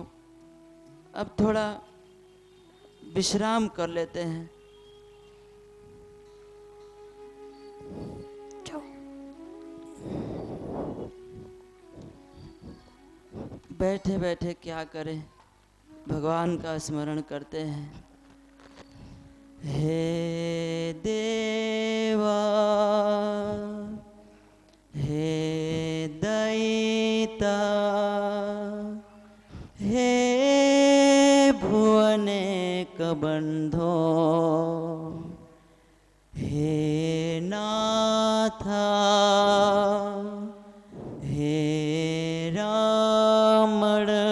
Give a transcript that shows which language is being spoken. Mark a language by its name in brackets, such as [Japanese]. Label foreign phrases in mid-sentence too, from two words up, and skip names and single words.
[Hindi] अब थोड़ा विश्राम कर लेते हैं। बैठे बैठे क्या करें, भगवान का स्मरण करते हैं। [Sanskrit] हे देवा, हे दयिता, हे भुवनेक बंधो, हे नाथा, हे रामण,